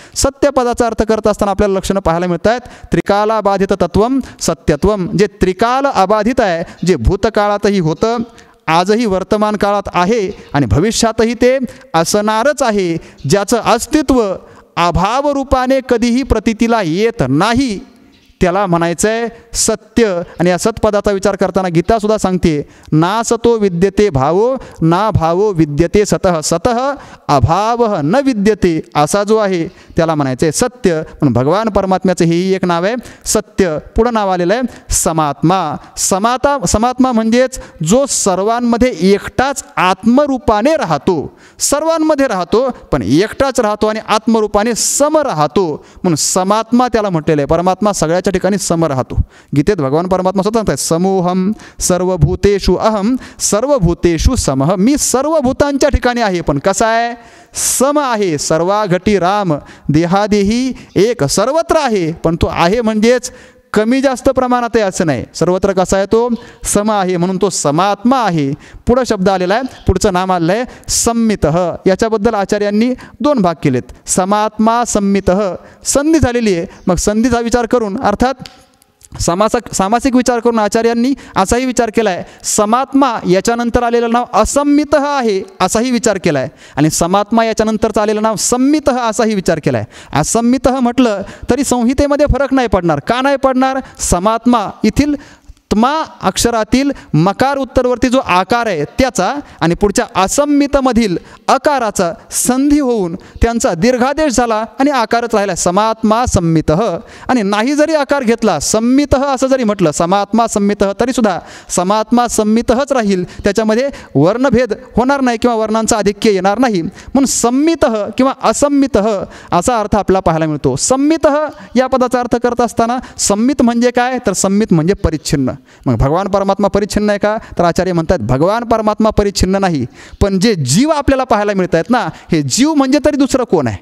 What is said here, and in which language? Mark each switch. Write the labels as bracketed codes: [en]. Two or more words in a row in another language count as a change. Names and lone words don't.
[mr] सत्य पदाचा अर्थ करत असताना आपल्याला लक्षणं पाहायला मिळत आहेत. [sa] त्रिकालाबाधित तत्वम सत्यत्वम, [mr] जे त्रिकाल अबाधित आहे, जे भूतकाळातही होतं, आजही वर्तमान काळात आहे आणि भविष्यातही ते असणारच आहे, ज्याचं अस्तित्व अभावरूपाने कधीही प्रतीतीला येत नाही, त्याला म्हणायचं आहे सत्य. आणि या सत्पदाचा विचार करताना गीतासुद्धा सांगते [sa] ना सतो विद्यते भावो ना भावो विद्यते सतः, सतः अभाव न विद्यते [mr] असा जो आहे त्याला म्हणायचं आहे सत्य. म्हणून भगवान परमात्म्याचं हेही एक नाव आहे सत्य. पुढं नाव आलेलं आहे समात्मा. समात्मा म्हणजेच जो सर्वांमध्ये एकटाच आत्मरूपाने राहतो, सर्वांमध्ये राहतो पण एकटाच राहतो आणि आत्मरूपाने सम राहतो, म्हणून समात्मा त्याला म्हटलेलं आहे. परमात्मा सगळ्याच्या ठिकाणी सम राहतो. गीतेत भगवान परमात्मा स्वतः सांगतात [sa] समोहम सर्वभूतेषु अहम सर्वभूतेषु समः. [mr] मी सर्व भूतांच्या ठिकाणी आहे पण कसा आहे, सम आहे. सर्वाघटी राम देहादेही एक सर्वत्र आहे, पण तो आहे म्हणजेच कमी जास्त प्रमाणात आहे असं नाही, सर्वत्र कसा आहे तो सम आहे, म्हणून तो समात्मा आहे. पुढं शब्द आलेला आहे, पुढचं नाम आलेलं आहे संमितः. याच्याबद्दल आचार्यांनी 2 भाग केलेत. समात्मा संमितः, संधी झालेली आहे, मग संधीचा विचार करून अर्थात सामासिक विचार करून आचार्यांनी असाही विचार केला आहे, समात्मा याच्यानंतर आलेलं नाव असंमितः आहे असाही विचार केला आहे, आणि समात्मा याच्यानंतरचं आलेलं नाव संमितः असाही विचार केला आहे. असंमितः म्हटलं तरी संहितेमध्ये फरक नाही पडणार. का नाही पडणार? समात्मा इथील त्मा अक्षरातील मकार उत्तरवर्ती जो आकार आहे त्याचा आणि पुढच्या असंमितमधील अकाराचा संधी होऊन त्यांचा दीर्घादेश झाला आणि आकारच राहिला, समात्मा संमितः. आणि नाही जरी आकार घेतला, संमितः असं जरी म्हटलं, समात्मा संमितः, तरीसुद्धा समात्मा संमितःच राहील, त्याच्यामध्ये वर्णभेद होणार नाही किंवा वर्णांचा आधिक्य येणार नाही. म्हणून संमितः किंवा असंमितः असा अर्थ आपल्याला पाहायला मिळतो. संमितः या पदाचा अर्थ करत असताना संमित म्हणजे काय, तर संमित म्हणजे परिच्छिन्न. मग भगवान परमात्मा परिच्छिन्न आहे का, तर आचार्य म्हणतात भगवान परमात्मा परिच्छिन्न नाही, पण जे जीव आपल्याला पाहायला मिळत आहेत ना, हे जीव म्हणजे तरी दुसरं कोण आहे?